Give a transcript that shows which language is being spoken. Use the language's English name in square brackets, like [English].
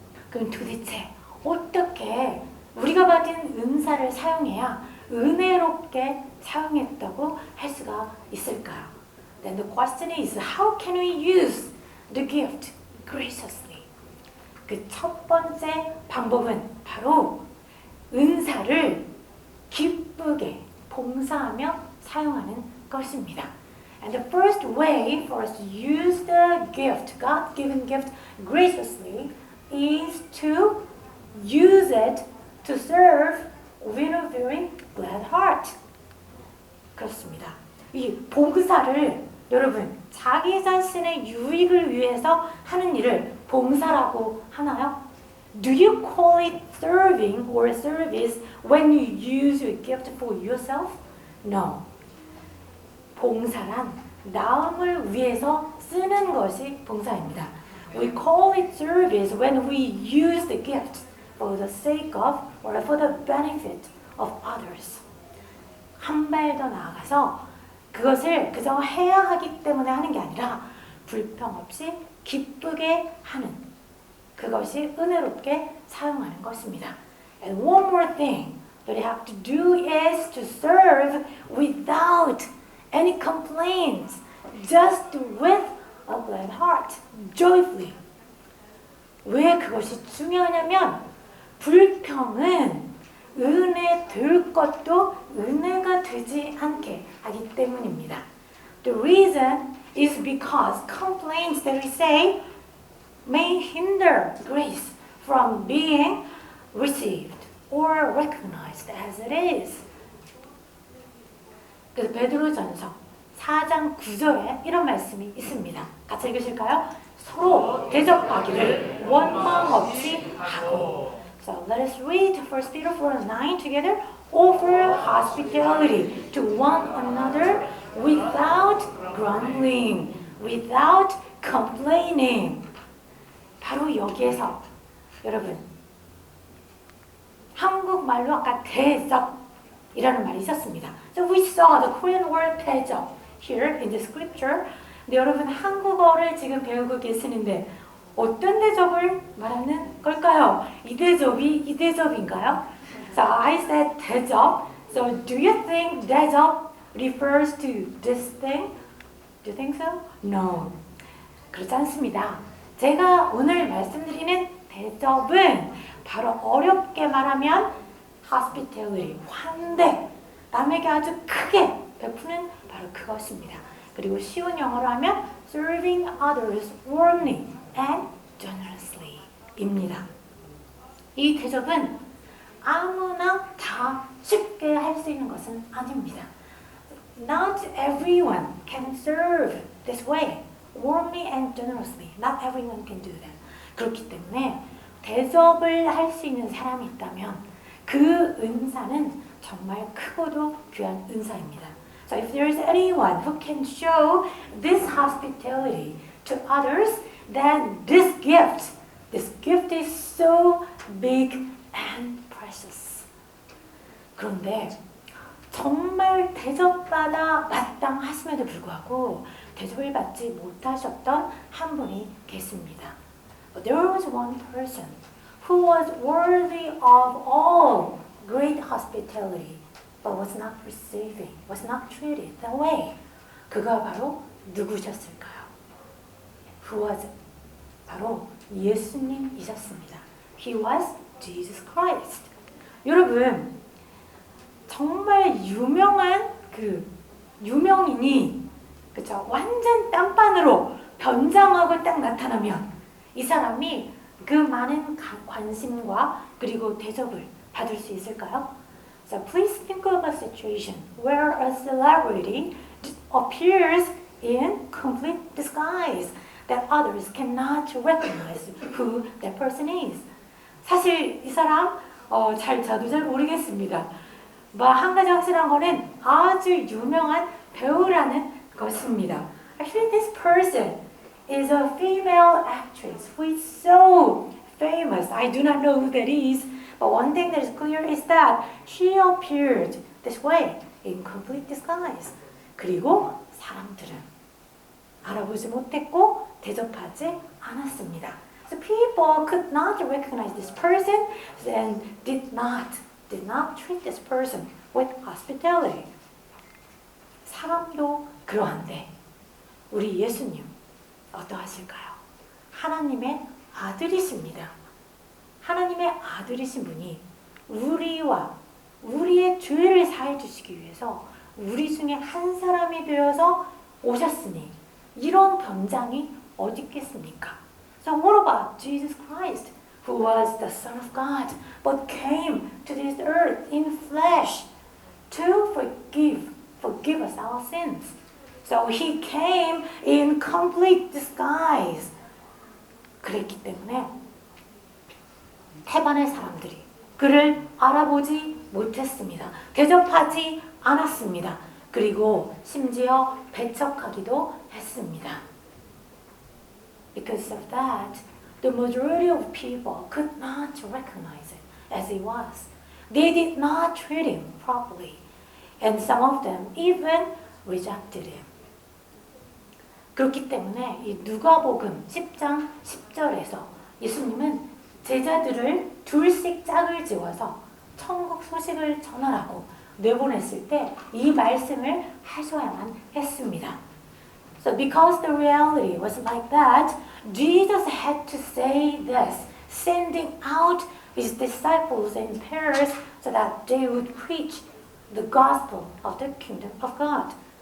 [Korean] 그럼 도대체 어떻게 우리가 받은 은사를 사용해야 은혜롭게 사용했다고 할 수가 있을까요? [English] Then the question is, how can we use the gift graciously? [Korean] 그 첫 번째 방법은 바로 은사를 기쁘게 봉사하며 사용하는 것입니다. [English] And the first way for us to use the gift, God-given gift, graciously is to use it to serve with a very glad heart. [Korean] 그렇습니다. 이 봉사를 여러분 자기 자신의 유익을 위해서 하는 일을 봉사라고 하나요? [English] Do you call it serving or service when you use your gift for yourself? No. [Korean] 봉사란 남을 위해서 쓰는 것이 봉사입니다. [English] We call it service when we use the gift for the sake of or for the benefit of others. [Korean] 한 발 더 나아가서 그것을 그저 해야 하기 때문에 하는 게 아니라 불평 없이 기쁘게 하는 그것이 은혜롭게 사용하는 것입니다. [English] And one more thing that you have to do is to serve without any complaints, just with a glad heart, joyfully. [Korean] 왜 그것이 중요하냐면 불평은 은혜 될 것도 은혜가 되지 않게 하기 때문입니다. [English] The reason is because complaints that we say may hinder grace from being received or recognized as it is. [Korean] 그래서 베드로전서 4장 9절에 이런 말씀이 있습니다. 같이 읽으실까요? 서로 대접하기를 원망 없이 하고. [English] So let us read 1 Peter 4:9 together. Offer hospitality to one another without grumbling, without complaining. [Korean] 바로 여기에서 여러분 한국말로 아까 대접이라는 말이 있었습니다. [English] So we saw the Korean word 대접 here in the scripture. [Korean] 근데 여러분 한국어를 지금 배우고 계시는데 어떤 대접을 말하는 걸까요? 이 대접이 이 대접인가요? [English] So I said 대접. So do you think 대접 refers to this thing? Do you think so? No. [Korean] 그렇지 않습니다. 제가 오늘 말씀드리는 대접은 바로 어렵게 말하면 hospitality, 환대, 남에게 아주 크게 베푸는 바로 그것입니다. 그리고 쉬운 영어로 하면 [English] serving others warmly and generously [Korean] 입니다. 이 대접은 아무나 다 쉽게 할 수 있는 것은 아닙니다. [English] Not everyone can serve this way, warmly and generously. Not everyone can do that. [Korean] 그렇기 때문에 대접을 할 수 있는 사람이 있다면 그 은사는 정말 크고도 귀한 은사입니다. [English] So if there is anyone who can show this hospitality to others, then this gift is so big and precious. [Korean] 그런데 정말 대접받아 마땅하심에도 불구하고 대접을 받지 못하셨던 한 분이 계십니다. [English] But there was one person who was worthy of all great hospitality, but was not receiving, was not treated that way. [Korean] 그가 바로 누구셨을까요? [English] Who was [Korean] 바로 예수님이셨습니다. [English] He was Jesus Christ. [Korean] 여러분, 정말 유명한 그 유명인이 그쵸? 완전 딴판으로 변장하고 딱 나타나면 이 사람이 그 많은 관심과 그리고 대접을 받을 수 있을까요? [English] So please think of a situation where a celebrity appears in complete disguise that others cannot recognize who that person is. [Korean] 사실 이 사람 저도 잘 모르겠습니다. 한 가지 확실한 거는 아주 유명한 배우라는 것입니다. [English] Actually, this person is a female actress who is so famous. I do not know who that is, but one thing that is clear is that she appeared this way in complete disguise. [Korean] 그리고 사람들은 알아보지 못했고 대접하지 않았습니다. [English] So people could not recognize this person and did not treat this person with hospitality. [Korean] 사람도 그러한데 우리 예수님 어떠하실까요? 하나님의 아들이십니다. 하나님의 아들이신 분이 우리와 우리의 죄를 사해 주시기 위해서 우리 중에 한 사람이 되어서 오셨으니 이런 변장이 어디 있겠습니까? [English] So what about Jesus Christ, who was the Son of God, but came to this earth in flesh to forgive us our sins. So he came in complete disguise. [Korean] 그랬기 때문에 태반의 사람들이 그를 알아보지 못했습니다. 대접하지 않았습니다. 그리고 심지어 배척하기도 했습니다. [English] Because of that, the majority of people could not recognize it as he was. They did not treat him properly. And some of them even rejected him. [Korean] 그렇기 때문에 이 누가복음 10장 10절에서 예수님은 제자들을 둘씩 짝을 지어서 천국 소식을 전하라고 내보냈을 때 이 말씀을 하셔야만 했습니다. [English] So because the reality was like that, Jesus had to say this, sending out his disciples in pairs so that they would preach the gospel of the kingdom of God.